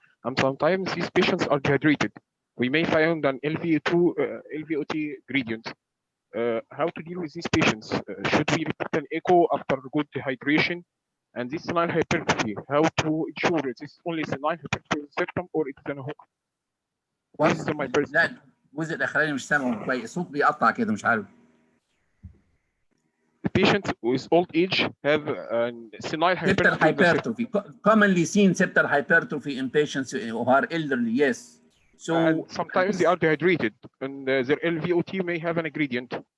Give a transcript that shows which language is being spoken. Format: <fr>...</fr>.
<en>And sometimes these patients are dehydrated. We may find an LVOT gradient. How to deal with these patients? Should we repeat an echo after good dehydration? And this senile hypertrophy, how to ensure it is only senile hypertrophy of the septum or it is an hook? This is my first.</en> <ar>لا الجزء الأخراني مش سامعه كويس، الصوت بيقطع كده مش عارف.</ar> <en>The patients with old age have senile hypertrophy. Commonly seen septal hypertrophy in patients who are elderly, yes. So and sometimes they are dehydrated, and their LVOT may have an gradient.</en>